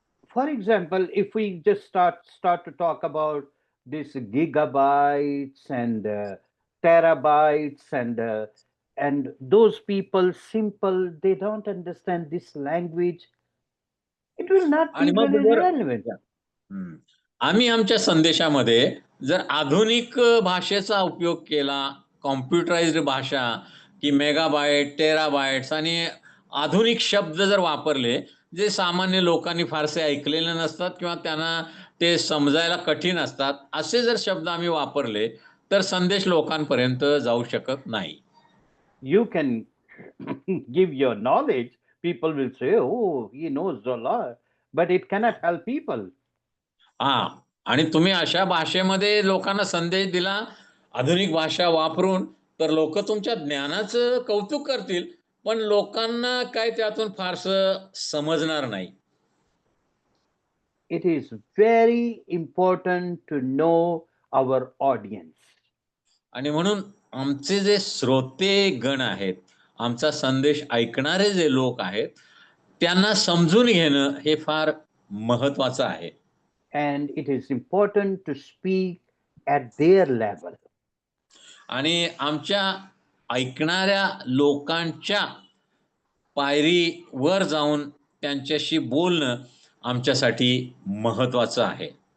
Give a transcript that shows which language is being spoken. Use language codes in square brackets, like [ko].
[en] For example, if we just start to talk about this gigabytes and terabytes and those people simple, they don't understand this language, it will not be [mr] आणि मग [en] very [mr] जर [en] relevant. [mr] आम्ही आमच्या संदेशामध्ये जर आधुनिक भाषेचा उपयोग केला, कॉम्प्युटराइज्ड भाषा की मेगाबाईट, टेराबाईट्स आणि आधुनिक शब्द जर वापरले जे सामान्य लोकांनी फारसे ऐकलेले नसतात किंवा त्यांना ते समजायला कठीण असतात, असे जर शब्द आम्ही वापरले तर संदेश लोकांपर्यंत जाऊ शकत नाही. [en] You can give your knowledge, people will say, oh, he knows a lot, but it cannot help people. [mr] आणि तुम्ही अशा भाषेमध्ये लोकांना संदेश दिला आधुनिक भाषा वापरून, तर लोक तुमच्या ज्ञानाचं कौतुक करतील, पण लोकांना काय त्यातून फारसं समजणार नाही. [en] It is very important to know our audience. [mr] आणि म्हणून आमचे जे श्रोते गण आहेत, आमचा संदेश ऐकणारे जे लोक आहेत, त्यांना समजून घेणं हे फार महत्त्वाचं आहे. [en] And it is important to speak at their level. [mr] आणि आमच्या ऐकणाऱ्या लोकांच्या पायरीवर जाऊन त्यांच्याशी बोलणं आमच्यासाठी महत्त्वाचं आहे.